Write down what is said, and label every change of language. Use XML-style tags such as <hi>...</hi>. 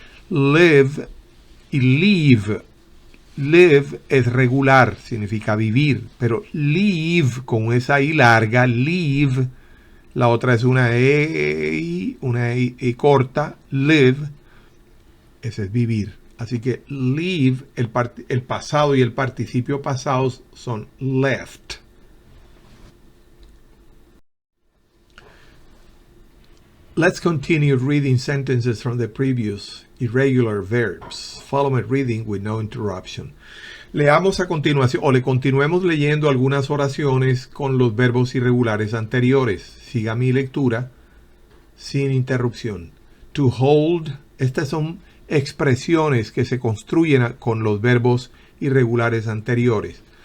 <es>Live y live. Live es regular, significa vivir, pero live con esa I larga, live, la otra es una E corta, live, ese es vivir. Así que live, el pasado y el participio pasados son left.</es> <en>Let's continue reading sentences from the previous irregular verbs. Follow my reading with no interruption.</en> <es>Leamos a continuación, o le continuemos leyendo algunas oraciones con los verbos irregulares anteriores. Siga mi lectura sin interrupción. To hold, estas son expresiones que se construyen con los verbos irregulares anteriores.</es>